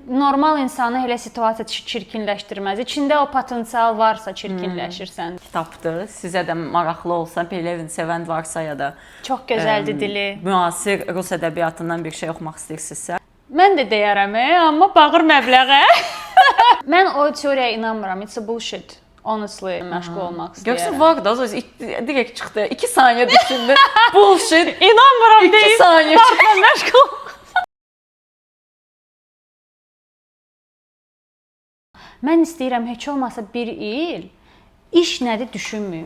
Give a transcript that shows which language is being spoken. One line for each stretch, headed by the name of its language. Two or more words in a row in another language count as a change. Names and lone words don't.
Azerbaijani: Normal insanı elə situasiya çirkinləşdirməz. İçində o potensial varsa çirkinləşirsən. Kitabdır. Sizə də maraqlı olsa, Pelevin sevən varsa ya da çox gözəldir dili. Müasir rus ədəbiyyatından bir şey oxumaq istəyirsinizsə. Mən də deyərəm, amma bağır məbləğə. Mən o teoriyaya inanmıram.
English: It's a bullshit. Honestly,
Azerbaijani: məşğul olmaq istəyirəm. Görsən var da, direkt çıxdı. 2 saniyə düşündü. Bullshit. İnanmıram deyim. 2 saniyə çıxdı. Məşğul. Mən istəyirəm heç olmasa 1 il iş nədir düşünməyim.